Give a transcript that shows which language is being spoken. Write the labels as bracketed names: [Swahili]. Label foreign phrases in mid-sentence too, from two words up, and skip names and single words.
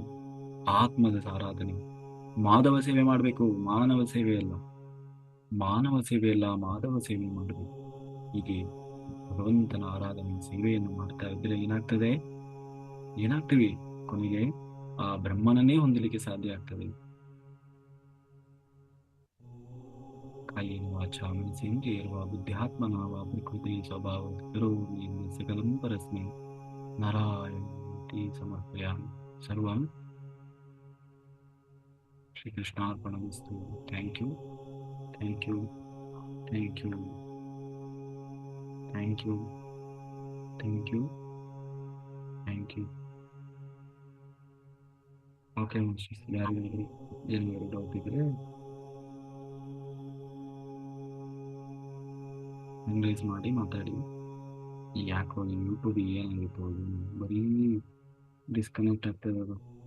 [Kannada] ಆತ್ಮದ ಆರಾಧನೆ. ಮಾಧವ ಸೇವೆ ಮಾಡಬೇಕು, ಮಾನವ ಸೇವೆ ಅಲ್ಲ. ಮಾಧವ ಸೇವೆ ಮಾಡಬೇಕು. ಹೀಗೆ ಭಗವಂತನ ಆರಾಧನೆ ಸೇವೆಯನ್ನು ಮಾಡ್ತಾ ಇದ್ರೆ ಏನಾಗ್ತೀವಿ? ಕೊನೆಗೆ ಆ ಬ್ರಹ್ಮನನ್ನೇ ಹೊಂದಲಿಕ್ಕೆ ಸಾಧ್ಯ ಆಗ್ತದೆ. [Sanskrit] ಕಾಯೇನ ವಾಚಾ ಮನಸೇಂದ್ರಿಯರ್ವಾ ಬುದ್ಧ್ಯಾತ್ಮನಾ ವಾ ಪ್ರಕೃತಿ ಸ್ವಭಾವ ಕರೋಮಿ ಸಕಲಂ ಪರಸ್ಮೈ ನಾರಾಯಣೇತಿ ಸಮರ್ಪಯಾಮಿ. ಸರ್ವಂ ಶ್ರೀಕೃಷ್ಣಾರ್ಪಣಮಸ್ತು. [English] Thank you, thank you, thank you, thank you, thank you, thank you. [Kannada] ಓಕೆ, ಯಾರಿಗಾದ್ರು ಏನಾದ್ರು ಡೌಟ್ ಇದ್ರೆ ಹ್ಯಾಂಡ್ ಮಾಡಿ ಮಾತಾಡಿ. ಯಾಕೋ ಯೂಟ್ಯೂಬ್ ಏನಾಗಿತ್ತು ಅದು ಬರೀ ಡಿಸ್ಕನೆಕ್ಟ್ ಆಗ್ತದೆ ಅದು.